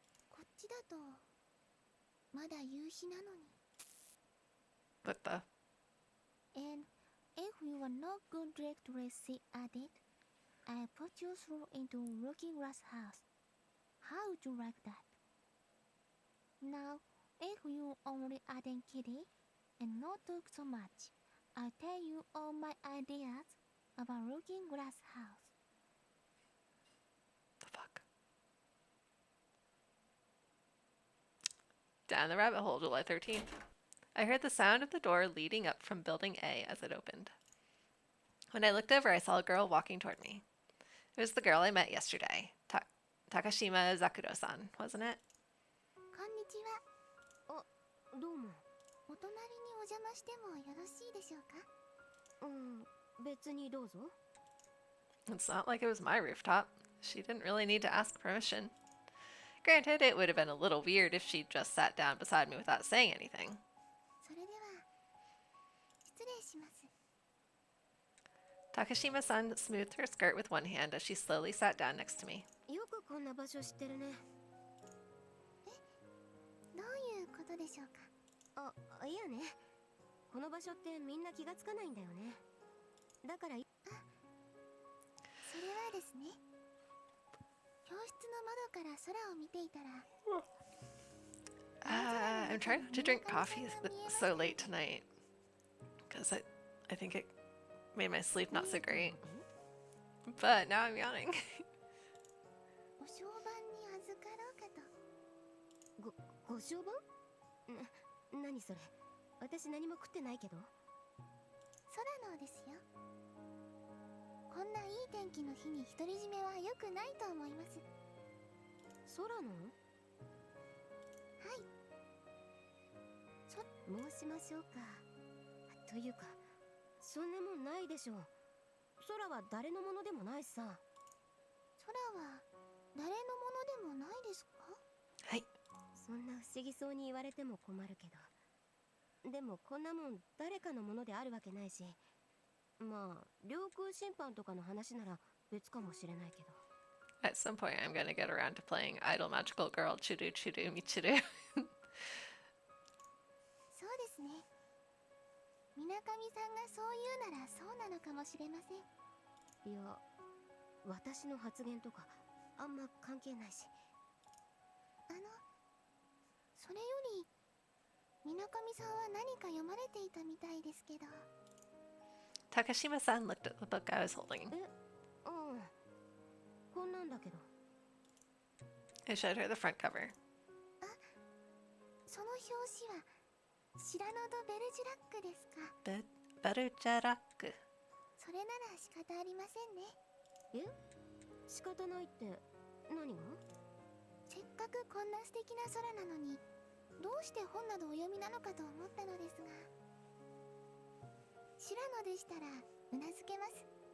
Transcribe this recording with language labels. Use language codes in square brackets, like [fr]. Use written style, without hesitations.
[ja] こっちだとまだ夕日なのに。 [en] What the? And if you are not good directly see at it, I put you through into looking glass house. How would you like that? Now, if you only adding kitty and not talk so much, I'll tell you all my ideas about looking glass house. The fuck? Down the rabbit hole, July 13th. I heard the sound of the door leading up from Building A as it opened. When I looked over, I saw a girl walking toward me. It was the girl I met yesterday, Takashima Zakuro-san, wasn't it? [ja] こんにちは。どうも。お隣にお邪魔してもよろしいでしょうか？別にどうぞ。 [en] It's not like it was my rooftop. She didn't really need to ask permission. Granted, it would have been a little weird if she'd just sat down beside me without saying anything. [ja] それでは失礼します。 [en] Takashima-san smoothed her skirt with one hand as she slowly sat down next to me. [ja] よくこんな場所知ってるね。どういうことでしょうか？いやね。この場所ってみんな気がつかないんだよね。だからそれはですね、教室の窓から空を見ていたら、 [en] I'm trying not to drink coffee so late tonight. Because I think it made my sleep not so great. But now I'm yawning. [ja] お商売に預かろうかと。ご商売？何それ？私何も食ってないけど。空のですよ。ここんないい天気の日に独り占めは良くないと思います。空のはい。申しましょうか。というかそんなもんないでしょう。空は誰のものでもないさ。空は誰のものでもないですか？はい。そんな不思議そうに言われても困るけど、でもこんなもん誰かのものであるわけないし、まあ領空侵犯とかの話なら別かもしれないけど。 [en] At some point, I'm gonna get around to playing Idol Magical Girl Churu Churu Michiru. [ja] そうですね。水上さんがそう言うならそうなのかもしれません。いや、私の発言とかあんま関係ないし。それより水上さんは何か読まれていたみたいですけど。 [en] Takashima-san looked at the book I was holding. [ja] うん、こんなんだけど。 [en] I showed her the front cover. [ja] その表紙はシラノ・ド・ベルジュラックですか？ [en] Bergerac. [ja] それなら仕方ありませんね。仕方ないって何が？せっかくこんな素敵な空なのに、どうして本などお読みなのかと思ったのですが、シラノでしたらうなずけます。